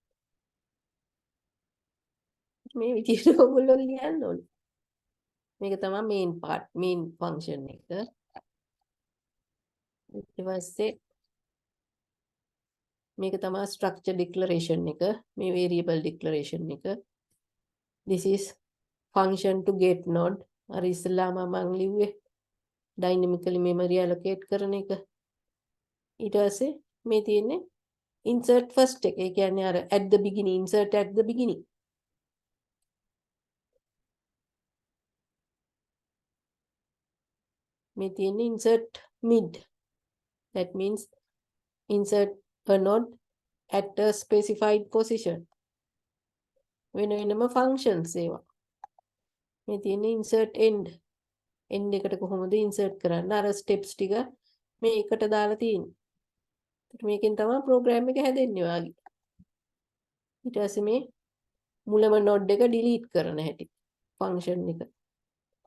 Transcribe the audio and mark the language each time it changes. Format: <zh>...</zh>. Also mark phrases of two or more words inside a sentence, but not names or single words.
<si>මේ විදිහට ඔයගොල්ලෝ ලියන්න ඕනේ. මේක තමයි</si> <en>main part main function</en> <si>එක. ඊට පස්සේ මේක තමයි</si> <en>structure declaration</en> <si>එක. මේ</si> <en>variable declaration</en> <si>එක.</si> <en>this is function to get node.</en> <si>අර ඉස්සෙල්ලාම මම ලිව්වේ</si> <en>dynamically memory allocate</en> <si>කරන එක. ඊට පස්සේ මේ තියෙන්නේ</si> <en>insert first</en> <si>එක. ඒ කියන්නේ අර</si> <en>at the beginning insert at the beginning.</en> <si>මේ තියෙන්නේ</si> <en>insert mid. That means insert a node at a specified position.</en> <si>වෙන වෙනම functions ඒවා. මේ තියෙන්නේ</si> <en>insert end.</en> <si>end එකට කොහොමද insert කරන්න අර steps ටික මේ එකට දාලා තියෙන්නේ. මේකෙන් තමයි ප්‍රෝග්‍රෑම් එක හැදෙන්නේ ඔයාගේ. ඊට පස්සේ මේ මුලම node එක delete කරන හැටි function එක.</si>